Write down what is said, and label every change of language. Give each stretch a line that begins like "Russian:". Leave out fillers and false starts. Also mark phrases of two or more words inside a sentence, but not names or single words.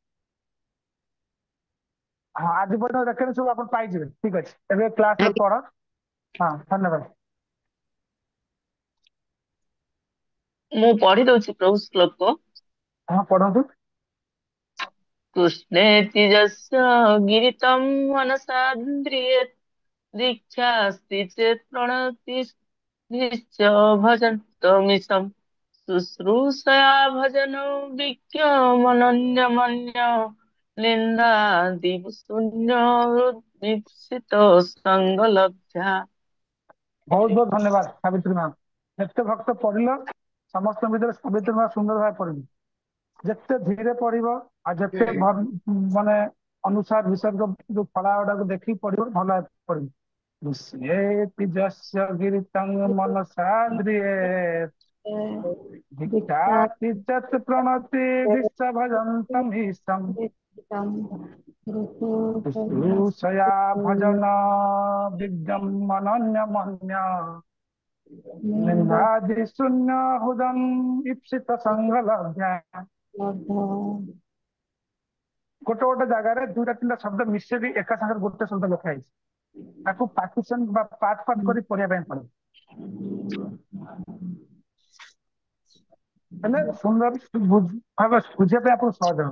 Odia: ହଁ, ଆଜି ପର୍ଯ୍ୟନ୍ତ ରେକର୍ଡିଂ ସବୁ ଆପଣ ପାଇଯିବେ। ଠିକ ଅଛି, ଏବେ କ୍ଲାସରେ ଆଜ୍ଞା ପଢ। ହଁ, ଧନ୍ୟବାଦ। ମୁଁ ପଢି ଦଉଛି ପ୍ରଭୁ ଶ୍ଲୋକ। ହଁ, ପଢନ୍ତୁ।
Sanskrit: କୃଷ୍ଣେତି ଯସ୍ୟ ଗିରିତମ୍ मनसान्द्रिये दीक्षास्ति चेत् प्रणति निश्च भजन्तमिशम् शुश्रूषया भजनं विज्ञमनन्यमन्य निन्दादिव शून्य हृद्दीप्सित सङ्गलब्ध्या।
Odia: ବହୁତ ବହୁତ ଧନ୍ୟବାଦ ସାବିତ୍ରୀ ମା। ଯେତେ ଭକ୍ତ ପଢିଲ, ସମସ୍ତଙ୍କ ଭିତରେ ସାବିତ୍ରୀ ମା ସୁନ୍ଦର ଭାବେ ପଢିଲି। ଯେତେ ଧୀରେ ପଢିବ ଆଉ ଯେତେ ମାନେ ଅନୁସାର ବିସର୍ଗ ଯୋଉ ଫଳା ଗୁଡାକୁ ଦେଖିକି ପଢିବ, ଭଲ ଭାବେ ପଢିବ।
Sanskrit: କୃଷ୍ଣେତି ଯସ୍ୟ ଗିରିତଂ ମନସାନ୍ଦ୍ରିୟେ ଦୀକ୍ଷାତି ଚତ୍ ପ୍रणति विश्वभजन्तम् ईशम् शुश्रूषया भजन विज्ञम् अनन्यमन्य निन्दादि शून्य हृदम् ईप्सित संगलभ्या।
Odia: ଗୋଟେ ଗୋଟେ ଜାଗାରେ ଦୁଇଟା ତିନିଟା ଶବ୍ଦ ମିଶେଇକି ଏକା ସାଙ୍ଗରେ ଗୋଟେ ଶବ୍ଦ ଲେଖା ହେଇଛି। ତାକୁ ପାର୍ଟିସନ ବା ପାର୍ଟ ପାର୍ଟ କରି ପଢିବା ପାଇଁ ପଡେ, ହେଲେ ସୁନ୍ଦର ଭାବେ ବୁଝିବା ପାଇଁ ଆପଣଙ୍କୁ ସହଜ ହବ।